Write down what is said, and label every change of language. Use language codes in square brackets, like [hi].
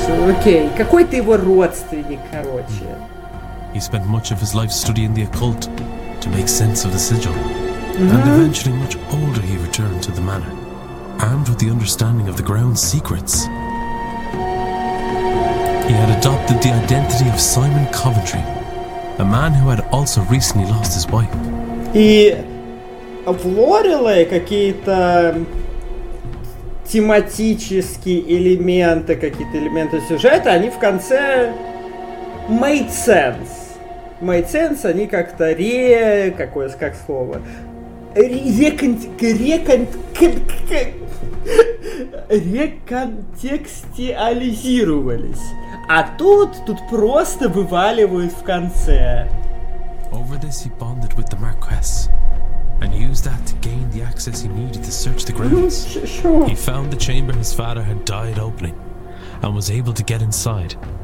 [ru] Окей, какой ты его родственник, короче. [en] He spent much of his life studying the occult to make sense of the sigil. And eventually, much older, he returned to the manor, armed with the understanding of the ground's secrets. He had adopted the identity of Simon Coventry, a man who had also recently lost his wife. [ru] И в Лорелей какие-то тематические элементы, какие-то элементы сюжета, они в конце [en] made sense, [ru] они как-то реконтекстуализировались, а тут просто вываливают в конце. [en] Over this he bonded with the Marquess. And used that to gain the access he needed to search the grounds. Sure. He found the chamber his father had died opening, and was able to get inside.